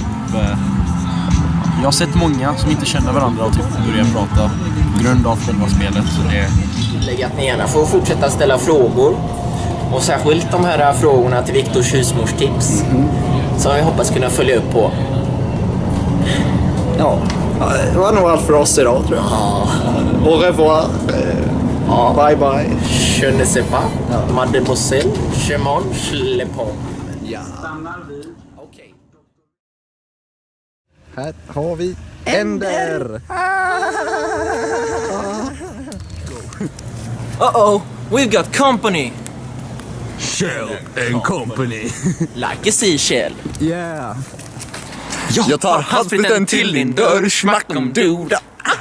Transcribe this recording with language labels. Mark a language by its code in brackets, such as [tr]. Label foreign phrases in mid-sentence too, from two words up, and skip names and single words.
[sv] Jag har sett många som inte känner varandra och typ börjar prata på grund av själva spelet. Så det Lägg att ni gärna får fortsätta ställa frågor. Och särskilt de här frågorna till Viktors husmorstips. Som vi hoppas kunna följa upp på. Ja, det var nog allt för oss idag tror jag. [fr] Au revoir. [en] Bye bye. [fr] Je ne sais pas. Mademoiselle, je mange le pomme. [sv] Ja. Okej. Här har vi Ender. [en] Uh-oh. We've got company. Shell and company. Like a seashell. Yeah. [sv] Jag tar handsprit till din dörr, smack om duda.